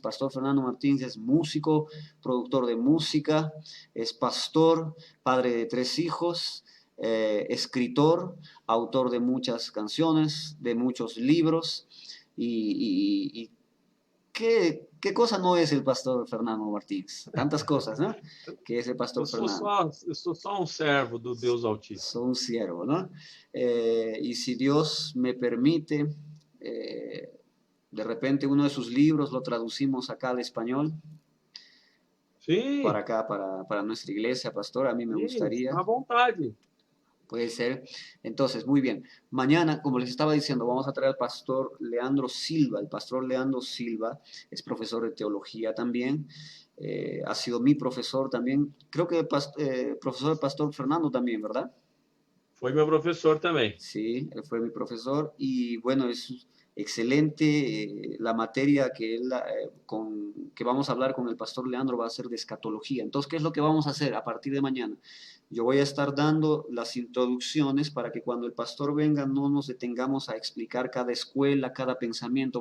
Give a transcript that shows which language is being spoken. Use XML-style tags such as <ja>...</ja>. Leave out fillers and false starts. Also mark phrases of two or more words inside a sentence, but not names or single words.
<es>Pastor Fernando Martins es músico, productor de música, es pastor, padre de 3 hijos, escritor, autor de muchas canciones, de muchos libros. Y ¿qué cosa no es el pastor Fernando Martins? Tantas cosas, ¿no? Que es el pastor Fernando.</es> <pt>Eu sou só servo do Deus Altíssimo.</pt> <es>Soy un siervo, ¿no? Y si Dios me permite, de repente uno de sus libros lo traducimos acá al español,</es> <pt>Sim,</pt> <es>para acá, para nuestra iglesia, pastor, a mí me gustaría.</es> <pt>à vontade.</pt> <es>Puede ser. Entonces, muy bien. Mañana, como les estaba diciendo, vamos a traer al pastor Leandro Silva. El pastor Leandro Silva es profesor de teología también. Ha sido mi profesor también. Creo que profesor del pastor Fernando también, ¿verdad?</es> <pt>Foi meu professor também.</pt> <es>Sí, él fue mi profesor. Y bueno, es excelente la materia que vamos a hablar con el pastor Leandro va a ser de escatología. Entonces, ¿qué es lo que vamos a hacer a partir de mañana? Yo voy a estar dando las introducciones para que cuando el pastor venga no nos detengamos a explicar cada escuela, cada pensamiento.</es>